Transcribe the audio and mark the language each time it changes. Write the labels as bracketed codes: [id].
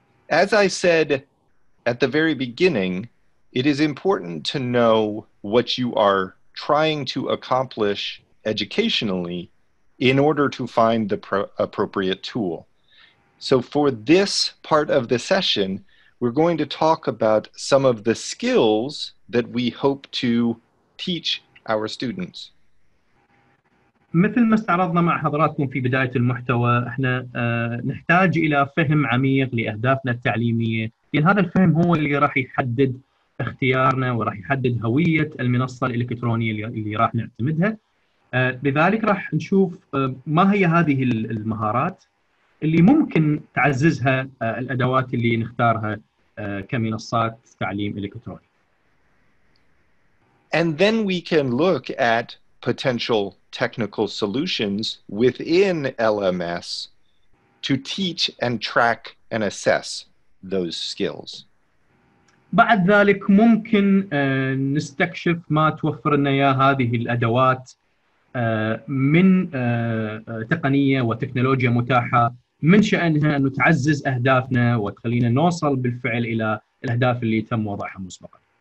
[en] As I said at the very beginning, it is important to know what you are trying to accomplish educationally in order to find the appropriate tool. So for this part of the session, we're going to talk about some of the skills that we hope to teach our students. [ar] مثل ما استعرضنا مع حضراتكم في بداية المحتوى، احنا نحتاج إلى فهم عميق لأهدافنا التعليمية، لأن هذا الفهم هو اللي راح يحدد اختيارنا وراح يحدد هوية المنصة الإلكترونية اللي راح نعتمدها. لذلك راح نشوف ما هي هذه المهارات اللي ممكن تعززها الأدوات اللي نختارها كمنصات تعليم إلكتروني. [en] And then we can look at potential technical solutions within LMS to teach and track and assess those skills. [ar] بعد ذلك ممكن نستكشف ما توفر لنا إياه هذه الأدوات من تقنية وتكنولوجيا متاحة من شأنها أن تعزز أهدافنا وتخلينا نوصل بالفعل إلى الأهداف اللي تم وضعها مسبقا.